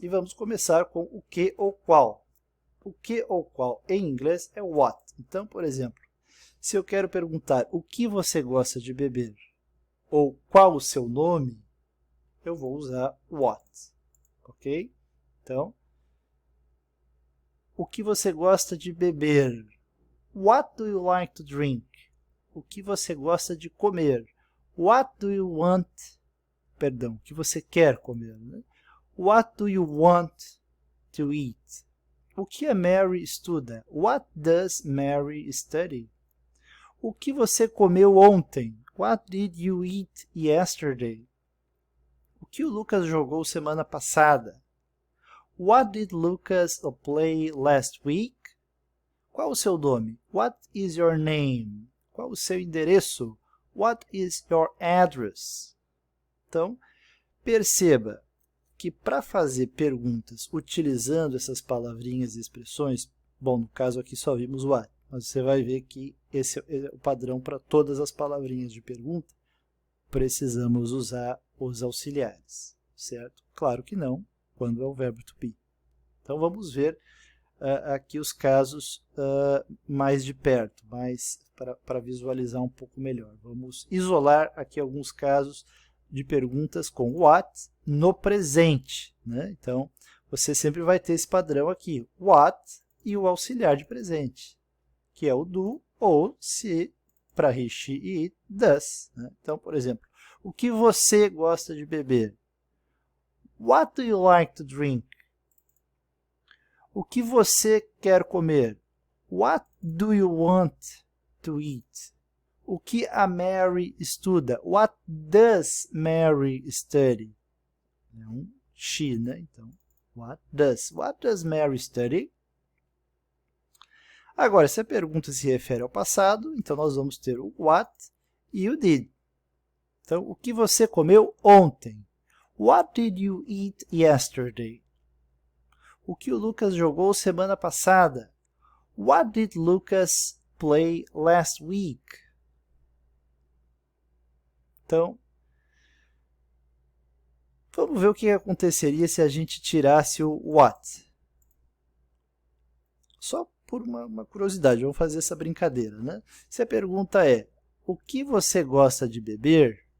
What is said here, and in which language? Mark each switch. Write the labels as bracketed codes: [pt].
[pt] E vamos começar com o que ou qual. O que ou qual em inglês é what. Então, por exemplo, se eu quero perguntar o que você gosta de beber ou qual o seu nome, eu vou usar what. Ok? Então, o que você gosta de beber? [en] What do you like to drink? [pt] O que você gosta de comer? [en] What do you want? [pt] Perdão, o que você quer comer, né? [en] What do you want to eat? [pt] O que a Mary estuda? [en] What does Mary study? [pt] O que você comeu ontem? [en] What did you eat yesterday? [pt] O que o Lucas jogou semana passada? [en] What did Lucas play last week? [pt] Qual o seu nome? [en] What is your name? [pt] Qual o seu endereço? [en] What is your address? [pt] Então, perceba que para fazer perguntas utilizando essas palavrinhas e expressões, bom, no caso aqui só vimos what, mas você vai ver que esse é o padrão para todas as palavrinhas de pergunta, precisamos usar os auxiliares, certo? Claro que não, quando é o verbo to be. Então, vamos ver aqui os casos mais de perto, para visualizar um pouco melhor. Vamos isolar aqui alguns casos de perguntas com what no presente, né? Então, você sempre vai ter esse padrão aqui, what e o auxiliar de presente, que é o do ou, se para he, she e it, does, né? Então, por exemplo, o que você gosta de beber? [en] What do you like to drink? [pt] O que você quer comer? [en] What do you want to eat? [pt] O que a Mary estuda? [en] What does Mary study? [pt] É um she, né? [en] Então, what does Mary study? [pt] Agora, se a pergunta se refere ao passado, então nós vamos ter o what e o did. Então, o que você comeu ontem? [en] What did you eat yesterday? [pt] O que o Lucas jogou semana passada? [en] What did Lucas play last week? [pt] Então, vamos ver o que aconteceria se a gente tirasse o what. Só por uma curiosidade, vamos fazer essa brincadeira, né? Se a pergunta é, o que você gosta de beber?